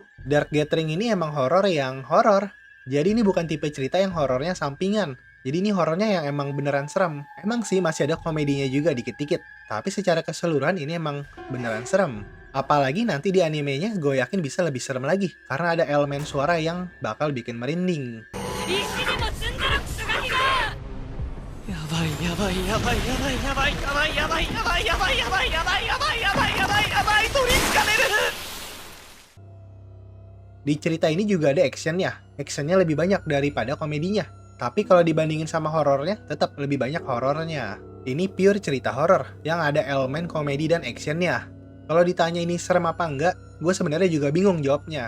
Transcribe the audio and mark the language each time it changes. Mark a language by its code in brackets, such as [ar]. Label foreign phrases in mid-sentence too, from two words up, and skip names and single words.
[id] Dark Gathering ini emang horor yang horor. Jadi ini bukan tipe cerita yang horornya sampingan. Jadi ini horornya yang emang beneran serem. Emang sih masih ada komedinya juga dikit-dikit. Tapi secara keseluruhan ini emang beneran serem. Apalagi nanti di animenya gue yakin bisa lebih serem lagi. Karena ada elemen suara yang bakal bikin merinding. [ja] やばいやばいやばいやばいやばいやばいやばいやばいやばいやばいやばいやばいやばいやばいやばい取りつかれる [id] Di cerita ini juga ada actionnya. Actionnya lebih banyak daripada komedinya. Tapi kalau dibandingin sama horornya, tetap lebih banyak horornya. Ini pure cerita horor yang ada elemen komedi dan actionnya. Kalau ditanya ini serem apa enggak, gue sebenarnya juga bingung jawabnya.